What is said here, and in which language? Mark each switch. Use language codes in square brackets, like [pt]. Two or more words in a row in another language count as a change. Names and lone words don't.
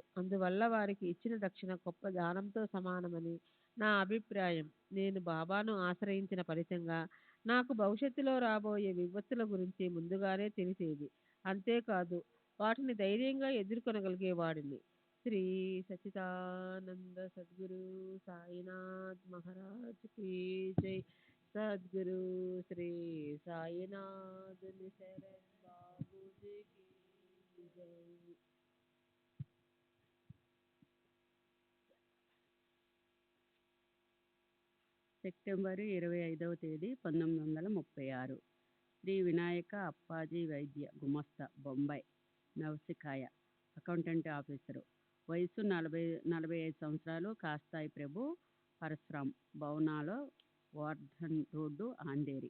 [te] అందువల్ల వారికి ఇచ్చిన దక్షిణ గొప్ప దానంతో సమానమని నా అభిప్రాయం. నేను బాబాను ఆశ్రయించిన ఫలితంగా నాకు భవిష్యత్తులో రాబోయే విపత్తుల గురించి ముందుగానే తెలిసేది. అంతేకాదు వాటిని ధైర్యంగా ఎదుర్కొనగలిగేవాడిని. [hi] श्री सच्चिदानंद सद्गुरु साईनाथ महाराज की जय। सद्गुरु श्री साईनाथ निशरण बाबू जी की जय। [te] సెప్టెంబరు 25వ తేదీ 1936 శ్రీ వినాయక అప్పాజీ వైద్య గుమస్తా బొంబాయి నవసికాయ అకౌంటెంట్ ఆఫీసరు వయసు 45 సంవత్సరాలు కాస్తాయి ప్రభు పరశురాం భవనాలో వర్ధన్ రోడ్డు ఆంధేరి.